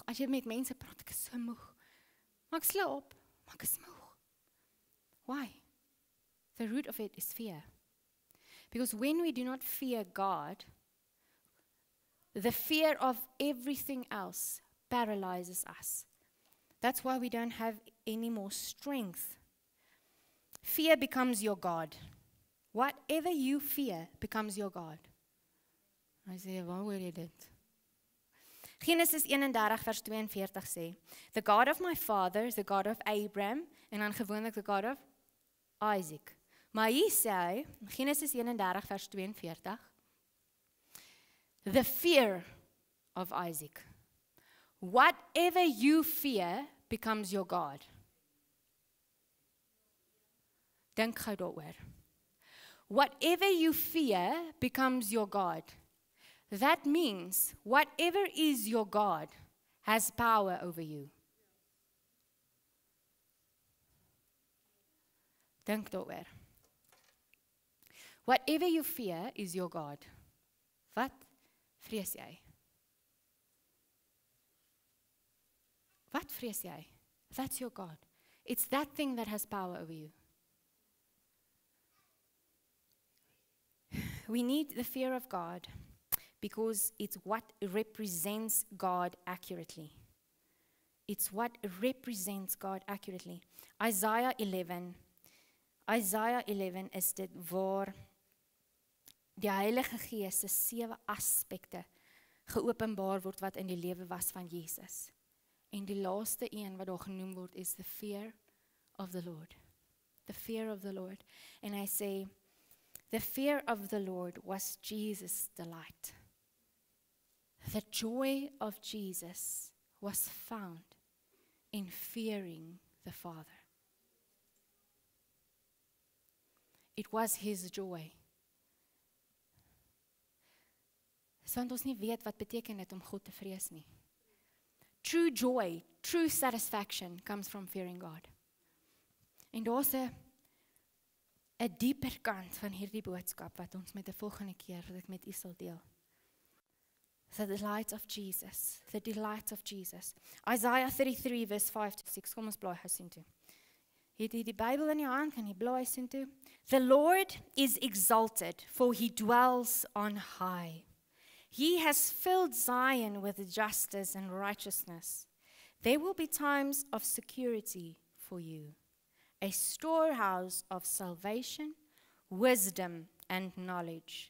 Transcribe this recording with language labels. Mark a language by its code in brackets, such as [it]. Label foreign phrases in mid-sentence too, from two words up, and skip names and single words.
[af] As jy met mense praat, ek is so moeg. Maar ek slaap, maar ek is moeg. [en] Why? The root of it is fear. Because when we do not fear God, the fear of everything else paralyzes us. That's why we don't have any more strength. Fear becomes your God. Whatever you fear becomes your God. [af] Hy sê, waar hoor jy dit? Genesis 31 vers 42 sê, [en] The God of my father is the God of Abraham, [af] en dan gewoonlik [en] the God of Isaac. [af] Maar hier sê hy, Genesis 31 vers 42, [en] the fear of Isaac. Whatever you fear becomes your God. [af] Dink gou daaroor. [en] Whatever you fear becomes your God. That means whatever is your God has power over you. [af] Dink daaroor. [en] Whatever you fear is your God. [af] Wat vrees jy? Wat vrees jy? [en] That's your God. It's that thing that has power over you. We need the fear of God because it's what represents God accurately. It's what represents God accurately. [af] Isaiah 11 is dit waar die Heilige Gees se 7 aspekte geopenbaar word wat in die lewe was van Jesus. En die laaste een wat daar genoem word is [en] the fear of the Lord. The fear of the Lord. [af] En hy sê, [en] the fear of the Lord was Jesus' delight. The joy of Jesus was found in fearing the Father. It was his joy. [af] Want ons nie weet wat beteken dit om God te vrees nie. [en] True joy, true satisfaction comes from fearing God. [af] En daar's 'n dieper kant van hierdie boodskap wat ons met 'n volgende keer wat ek met u sal deel. [en] The delight of Jesus, the delight of Jesus. Isaiah 33 verse 5 to 6. [af] Kom ons blaai gou soontoe. Het jy die Bybel in jou hand, kan jy blaai soontoe. [en] The Lord is exalted, for he dwells on high. He has filled Zion with justice and righteousness. There will be times of security for you, a storehouse of salvation, wisdom, and knowledge.